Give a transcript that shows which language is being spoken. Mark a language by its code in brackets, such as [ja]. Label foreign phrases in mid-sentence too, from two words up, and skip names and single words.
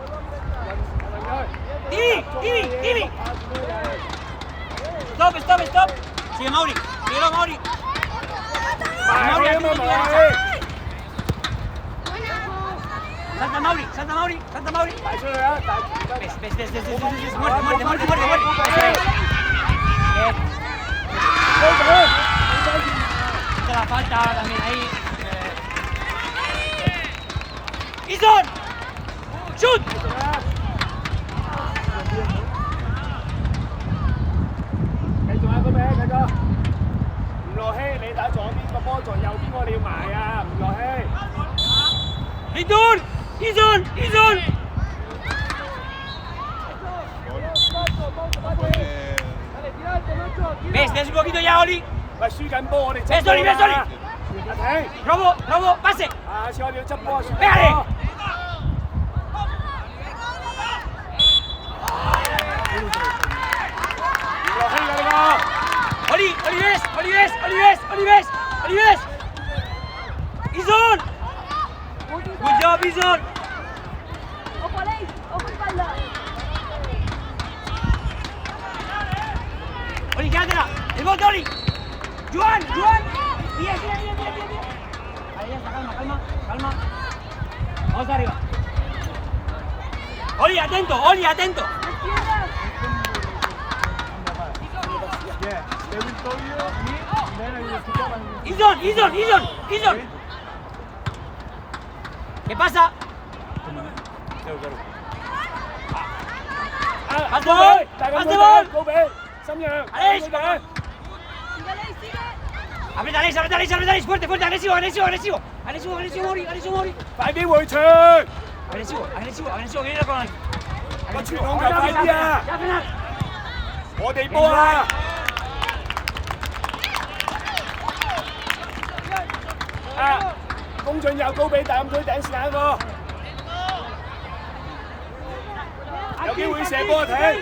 [en] Timmy. Stop. [es] Sigue Mauri. Mauri. [yue] 埋去啊嘛，埋。 [es] Salta Mauri. [yue] 帶出去啊！ [es] Ves. Muerte. Quita la falta también ahí. ¡Ison! [en] ¡Shoot! [yue] 繼續啊，嗰邊繼續。吳樂希，你打左邊個波在右邊，我哋要埋啊！吳樂希。 [es] ¡Ison! ¿Ves un poquito ya, Oli? [yue] 喂，輸緊波，我哋 [es] ves, Oli! 阿婷 Robo, pase. [yue] 下次我哋要執波，輸緊波。 [es] Pégale. [yue] 吳樂希嚟㗎。 [es] Olives. ¡Ison! [en] Good job, Ison. [es] Ojo, Aleix, ojo espalda. Oli, quédatela. El bote, Oli. Juan. Bien. Ahí ya está, calma. Vamos arriba. Oli, atento. Ison. ¿Qué pasa? Pase gol！ [yue] 高比，心讓。 [es] Aleix. Sigue, Aleix, sigue. Aprieta, Aleix, fuerte, agresivo, Mauri. [yue] 快啲回傳！ [es] Agresivo, que viene con [yue] 個傳控球快啲啊！我哋波啊！進右高比大禁區頂線一個，有機會射波啊！停！